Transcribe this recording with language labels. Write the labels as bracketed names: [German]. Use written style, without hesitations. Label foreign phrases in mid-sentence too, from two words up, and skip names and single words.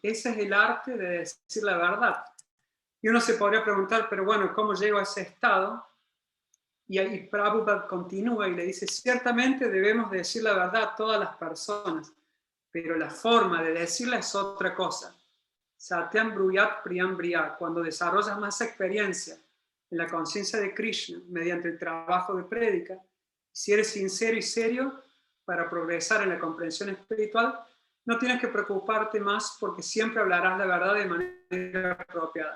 [Spanish] Ese es el arte de decir la verdad. Y uno se podría preguntar, pero bueno, ¿cómo llego a ese estado? Y ahí Prabhupada continúa y le dice, ciertamente debemos decir la verdad a todas las personas, pero la forma de decirla es otra cosa. [Sanskrit] Satyam bruyat priyam briyat. [Spanish] Cuando desarrollas más experiencia en la conciencia de Krishna mediante el trabajo de prédica, si eres sincero y serio para progresar en la comprensión espiritual, no tienes que preocuparte más porque siempre hablarás la verdad de manera apropiada.